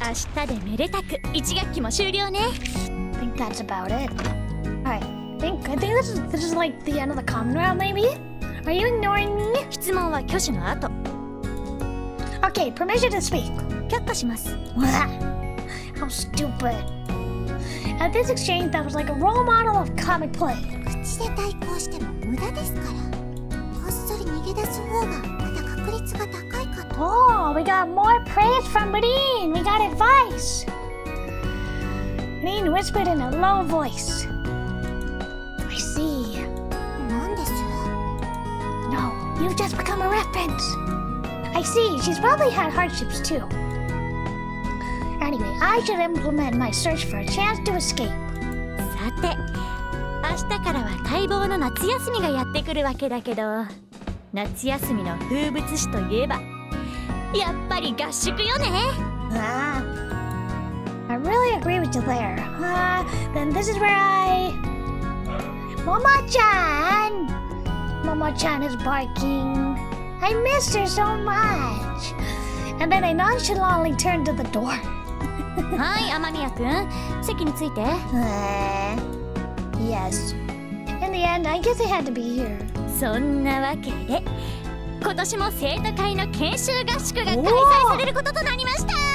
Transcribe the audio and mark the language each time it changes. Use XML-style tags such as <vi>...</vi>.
<ja>明日でめでたく1学期も終了ね</ja> <en>I think that's about it. Alright, I think this is like the end of the common round, maybe? Are you ignoring me?</en> <ja>質問は挙手の後</ja> <en>Okay, permission to speak.</en> <ja>却下します</ja> <en>How stupid. At this exchange, that was like a role model of comic play.</en> <ja>口で対抗しても無駄ですからこっそり逃げ出す方がまだ確率が高いかと</ja> <en>Oh, we got more praise from Dean. We got advice. Dean whispered in a low voice. I see.</en> <ja>なんです</ja> <en>No, you've just become a reference. I see. She's probably had hardships too. Anyway, I should implement my search for a chance to escape.</en> <ja>さて明日からは待望の夏休みがやってくるわけだけど夏休みの風物詩といえばやっぱり合宿よね</ja> <en>I really agree with you there. Then this is where I... Momo-chan! Momo-chan is barking. I missed her so much. And then I nonchalantly turned to the door.</en> <ja>はい雨宮くん席について</ja> <en>Yes. In the end, I guess I had to be here.</en> <ja>そんなわけで今年も生徒会の研修合宿が開催されることとなりました</ja>